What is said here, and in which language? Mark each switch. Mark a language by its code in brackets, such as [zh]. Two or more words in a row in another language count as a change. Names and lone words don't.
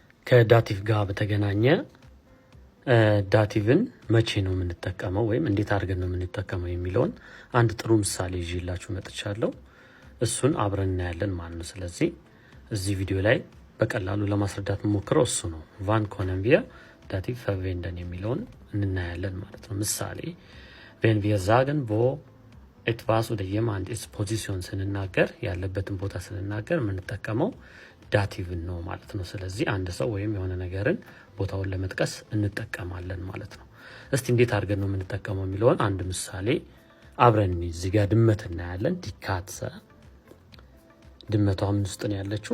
[am] ከዳቲቭ ጋር በተገናኘ ዳቲቭን መቼ ነው የምንጠቀመው ወይም እንዴት አድርገን ነው የምንጠቀመው የሚለውን አንድ ጥሩ ምሳሌ ይዤላችሁ መጥቻለሁ። እሱን አብረን እናያለን ማለት ነው። ስለዚህ እዚህ ቪዲዮ ላይ በቀላሉ ለማስረዳት ሞክረው እሱ ነው [de] Wann können wir Dativ verwenden [am] የሚለውን እናያለን ማለት ነው። ምሳሌ [de] wenn wir sagen wo etwas oder jemand ist [am] ፖዚሽን ስንናገር ያለበትን ቦታ ስንናገር የምንጠቀመው ዳቲቭን ነው ማለት ነው። ስለዚህ አንድ ሰው ወይም የሆነ ነገርን ቦታውን ለመጥቀስ እንጠቀማለን ማለት ነው። እስቲ እንዴት አድርገን ነው የምንጠቀመው የሚለውን አንድ ምሳሌ አብረን እዚህ ጋር ድመት እናያለን። [de] die Katze [am] ድመቷ ምን ውስጥ ነው ያለችው?